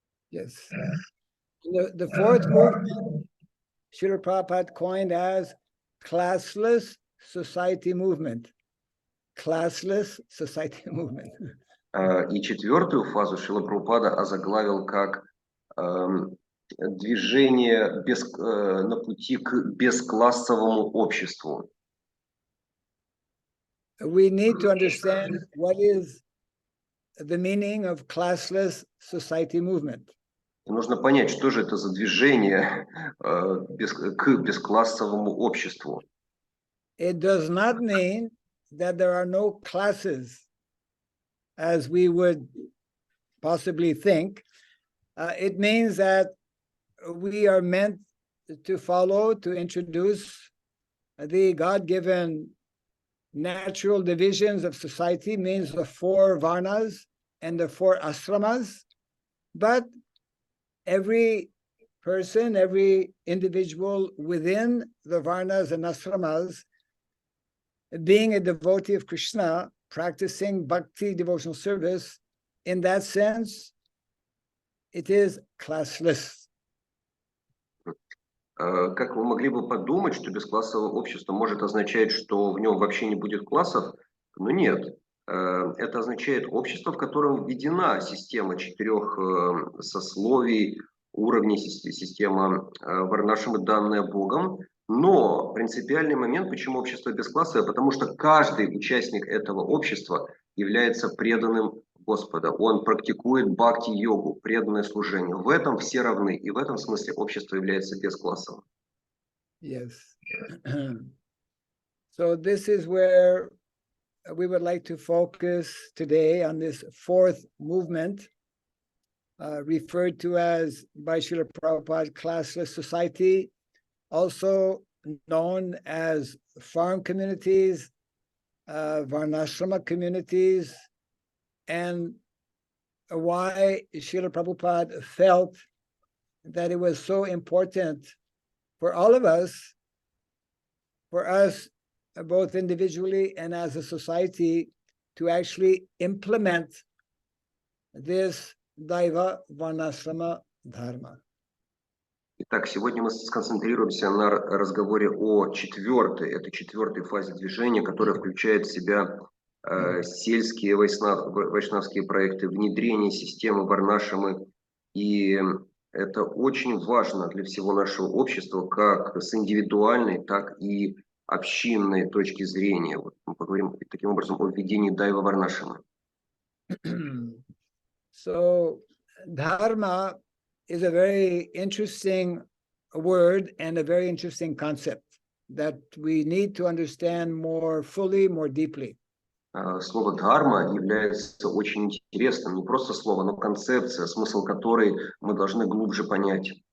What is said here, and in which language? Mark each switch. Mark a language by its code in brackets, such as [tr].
[en] Yes. The fourth movement, Srila Prabhupada coined as classless society movement. Classless society movement. [ru] И четвертую фазу Шрила Прабхупада озаглавил как движение на пути к бесклассовому обществу. [en] We need to understand what is the meaning of classless society movement. [ru] Нужно понять, что же это за движение к бесклассовому обществу. [en] It does not mean that there are no classes, as we would possibly think. It means that we are meant to follow, to introduce the God-given natural divisions of society, means the 4 varnas and the 4 ashramas, but every person, every individual within the varnas and ashramas, being a devotee of Krishna, practicing bhakti devotional service, in that sense, it is classless. [ru] Как вы могли бы подумать, что бесклассовое общество может означать, что в нем вообще не будет классов? Но нет. Это означает общество, в котором введена система 4 сословий, уровней, система Варнашрамы, данная Богом. Но принципиальный момент, почему общество бесклассовое, потому что каждый участник этого общества является преданным Господа. Он практикует бхакти-йогу, преданное служение. В этом все равны, и в этом смысле общество является бесклассовым. [en] Yes. So this is where we would like to focus today on this 4th movement, referred to as by Srila Prabhupada classless society, also known as farm communities, Varnashrama communities, and why Srila Prabhupada felt that it was so important for all of us, for us both individually and as a society, to actually implement this Daiva Varnashrama Dharma. [ru] Итак, сегодня мы сконцентрируемся на разговоре о этой четвертой фазе движения, которая включает в себя сельские вайшнавские проекты, внедрение системы Варнашрамы. И это очень важно для всего нашего общества, как с индивидуальной, так и общинной точки зрения. Вот мы поговорим таким образом о введении Дайва Варнашрамы. [en] So, dharma is a very interesting word and a very interesting concept that we need to understand more fully, more deeply. [ru] Слово «дхарма» является очень интересным, не просто слово, но концепция, смысл которой мы должны глубже понять.